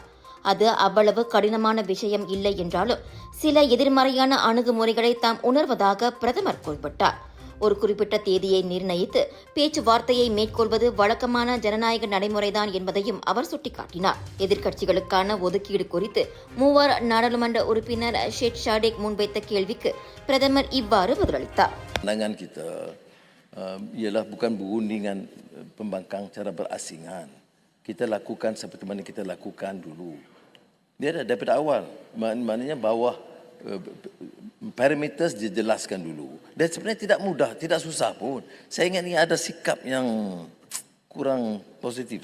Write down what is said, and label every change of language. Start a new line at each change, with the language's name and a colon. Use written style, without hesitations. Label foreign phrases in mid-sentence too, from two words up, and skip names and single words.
Tamil: அது அவ்வளவு கடினமான விஷயம் இல்லை என்றாலும் சில எதிர்மறையான அணுகுமுறைகளை தாம் உணர்வதாக பிரதமர் குறிப்பிட்டார். ஒரு குறிப்பிட்ட தேதியை நிர்ணயித்து பேச்சுவார்த்தையை மேற்கொள்வது வழக்கமான ஜனநாயக நடைமுறைதான் என்பதையும் அவர் சுட்டிக்காட்டினார். எதிர்க்கட்சிகளுக்கான ஒதுக்கீடு குறித்து மூவர் நாடாளுமன்ற உறுப்பினர் ஷேக் ஷாடேக் முன்வைத்த கேள்விக்கு பிரதமர் இவ்வாறு பதிலளித்தார்.
Malay: Pandangan kita ialah bukan berundingan pembangkang cara berasingan. Kita lakukan seperti mana kita lakukan dulu. Dia dah daripada awal. Maknanya bawah parameters dijelaskan dulu. Dan sebenarnya tidak mudah, tidak susah pun. Saya ingat ni ada sikap yang kurang positif.